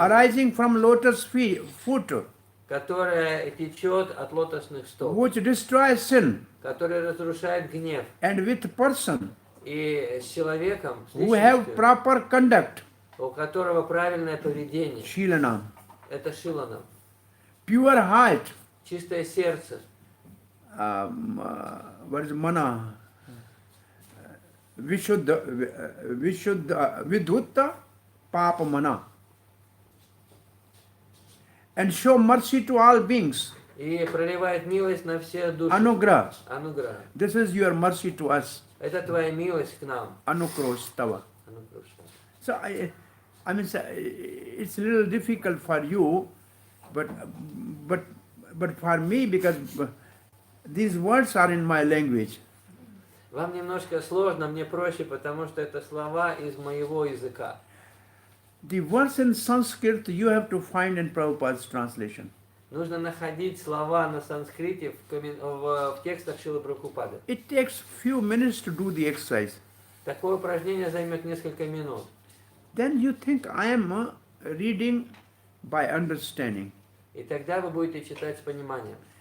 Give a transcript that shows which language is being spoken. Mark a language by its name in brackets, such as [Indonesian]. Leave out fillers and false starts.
[English] arising from lotus foot, [Russian] которая течет от лотосных стоп, [English] which destroys sin, [Russian] которая разрушает гнев, [English] and with person [Russian] и с человеком, с [English] who have [Russian] личностью, [English] proper conduct, [Russian] у которого правильное поведение, [Sanskrit] Shilana, [Russian] это Шиланам, [English] pure heart, [Russian] чистое сердце, [English] what is mana, Vishuddha, Vidhutta, Papa mana, and show mercy to all beings. [Russian] и проливает милость на все души. [Sanskrit] Anugrah. [Russian] Ануграха. [English] This is your mercy to us. [Russian] Это Твоя милость к нам. [Sanskrit] Anukrosh tava. [Russian] Ануграха. [English] So I mean, it's a little difficult for you, but for me, because these words are in my language. [Russian] Вам немножко сложно, мне проще, потому что это слова из моего языка. [English] The words in Sanskrit you have to find in Prabhupada's translation. [Russian] Нужно находить слова на санскрите в текстах Шрилы Прабхупады. [English] It takes few minutes to do the exercise. [Russian] Такое упражнение займет несколько минут. [English] Then you think I am reading by understanding. [Russian] И тогда вы будете читать с пониманием.